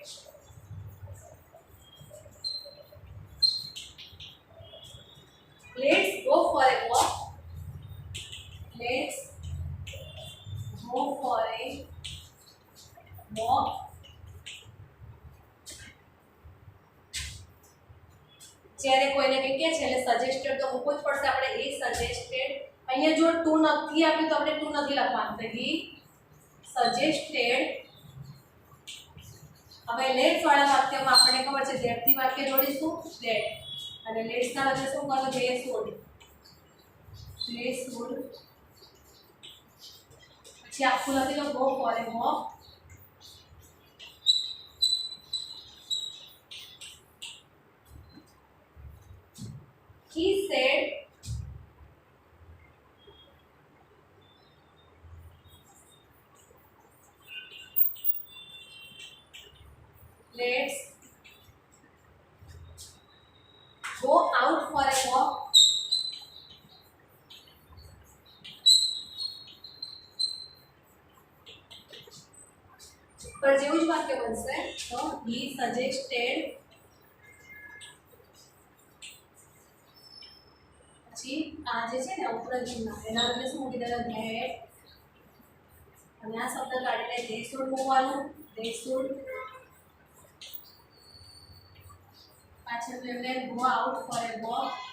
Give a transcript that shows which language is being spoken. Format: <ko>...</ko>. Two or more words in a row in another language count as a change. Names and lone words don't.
<en>let's go for a walk. Let's go for a walk.</en> <gu>જ્યારે કોઈને કઈ કહે છે એટલે સજેસ્ટેડ તો મૂકવું જ પડશે આપણે. એ સજેસ્ટેડ અહીંયા જો ટુ નથી આપ્યું તો આપણે ટુ નથી લખવાનું.</gu> <en>તો he suggested.</en> <gu>હવે લેટ્સ વાળા વાક્યમાં આપણને ખબર છે ધેટ થી વાક્ય જોડીશું, ધેટ. અને લેટ્સ ના બદલે શું કરવું,</gu> <en>they should. they should.</en> <gu>પછી આખું લખી લો,</gu> <en>go for a walk. He said, let's go out for a walk.</en> <gu>पर જેવું જ વાક્ય બનશે. તો</gu> <en>he suggested.</en> <gu>પછી આ જે છે ને અવતરણ ચિહ્ન એના બદલે શું મૂકી દેવાનું, ધેટ. અને આ શબ્દ કાઢીને</gu> <en>they should</en> <gu>મૂકવાનું,</gu> <en>they should.</en> <gu>પાછળ એમને</gu> <en>go out for a walk.</en>